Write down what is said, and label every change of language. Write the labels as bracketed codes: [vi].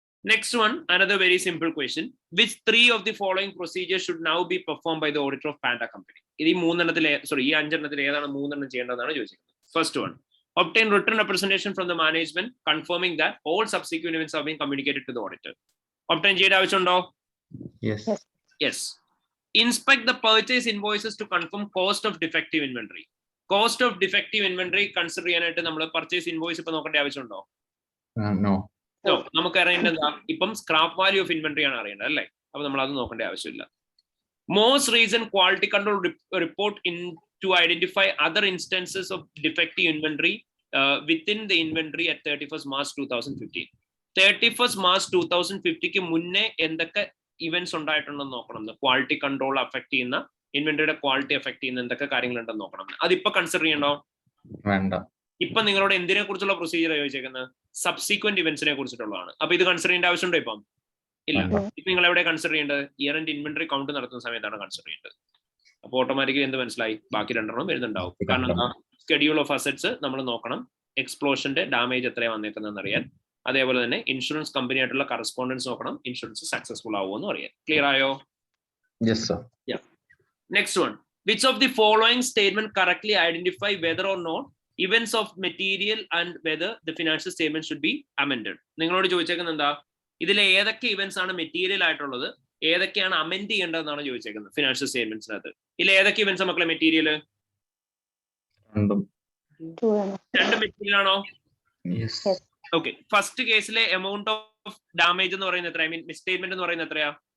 [en] Next one, another very simple question. Which 3 of the following procedures should now be performed by the auditor of Panda Company? [ml] ഈ 5 ഏതാണ് 3 ചെയ്യേണ്ടതെന്നാണ് ചോദിച്ചിരിക്കുന്നത്. [en] First one, obtain written representation from the management confirming that all subsequent events have been communicated to the auditor. [ml] Obtain ചെയ്യേണ്ട ആവശ്യമുണ്ടോ? [en] Yes. Yes. Inspect the purchase invoices to confirm cost of defective inventory. [ml] Cost of defective inventory consider ചെയ്യാനായിട്ട് നമ്മൾ purchase invoice ഇപ്പൊ നോക്കേണ്ട ആവശ്യമുണ്ടോ? [en] No. No. [ml] നമുക്ക് അറിയേണ്ടത് ഇപ്പം സ്ക്രാപ്പ് വാല്യൂ ഓഫ് ഇൻവെന്ററി ആണ് അറിയേണ്ടത് അല്ലേ? അപ്പൊ നമ്മൾ അത് നോക്കേണ്ട ആവശ്യമില്ല. [en] Most recent quality control report in to identify other instances of defective inventory within the inventory at 31st March 2015. [ml] 31st March 2050 മുന്നേ എന്തൊക്കെ ഇവന്റ്സ് ഉണ്ടായിട്ടുണ്ടെന്ന് നോക്കണം. ക്വാളിറ്റി കൺട്രോൾ അഫക്ട് ചെയ്യുന്ന, ഇൻവെന്ററിയുടെ ക്വാളിറ്റി അഫക്ട് ചെയ്യുന്ന എന്തൊക്കെ കാര്യങ്ങളുണ്ടെന്ന് നോക്കണം. അതിപ്പോ കൺസിഡർ ചെയ്യണോ? വേണ്ട. ഇപ്പൊ നിങ്ങളോട് എന്തിനെ കുറിച്ചുള്ള പ്രൊസീജിയർ ചോദിച്ചേക്കുന്നത്? സബ്സിക്വന്റ് ഇവന്റ്സിനെ കുറിച്ചിട്ടുള്ളതാണ്. അപ്പൊ ഇത് കൺസിഡർ ചെയ്യേണ്ട ആവശ്യമുണ്ടോ ഇപ്പം? ഇല്ല. ഇപ്പൊ നിങ്ങൾ എവിടെ കൺസിഡർ ചെയ്യേണ്ടത്? ഇയർ എൻഡ് ഇൻവെന്ററി കൗണ്ട് നടത്തുന്ന സമയത്താണ് കൺസിഡർ ചെയ്യേണ്ടത്. അപ്പൊ ഓട്ടോമാറ്റിക്കലി എന്ത് മനസ്സിലായി? ബാക്കി 2 വരുന്നുണ്ടാവും. കാരണം സ്കെഡ്യൂൾ ഓഫ് അസറ്റ്സ് നമ്മൾ നോക്കണം, എക്സ്പ്ലോഷന്റെ ഡാമേജ് എത്രയാണ് വന്നേക്കുന്നതെന്ന് അറിയാൻ. അതേപോലെ തന്നെ ഇൻഷുറൻസ് കമ്പനി ആയിട്ടുള്ള കറസ്പോണ്ടൻസ് നോക്കണം, ഇൻഷുറൻസ് സക്സസ്ഫുൾ ആവുമെന്ന് അറിയാൻ. ക്ലിയർ ആയോ? [en] Yes, sir. Yeah. Next one, which of the following statement correctly identify whether or not events of material and whether the financial statement should be amended? [ml] നിങ്ങളോട് ചോദിച്ചേക്കുന്നത് എന്താ? ഇതിലെ ഏതൊക്കെ events ആണ് material ആയിട്ടുള്ളത്, ഏതൊക്കെയാണ് അമെൻഡ് ചെയ്യേണ്ടതെന്നാണ് ചോദിച്ചേക്കുന്നത് ഫിനാൻഷ്യൽ സ്റ്റേറ്റ്മെന്റ്സിനകത്ത്. ഇതിൽ ഏതൊക്കെ ഇവന്റ്സ് മക്കളെ മെറ്റീരിയൽ? 2 മെറ്റീരിയൽ ആണോ? Yes. ഓക്കെ, ഫസ്റ്റ് കേസിലെ എമൗണ്ട് ഓഫ് ഡാമേജ് എന്ന് പറയുന്നത് എത്ര? ഐ മീൻ മിസ്സ്റ്റേറ്റ്മെന്റ് എന്ന് പറയുന്നത് എത്രയാ?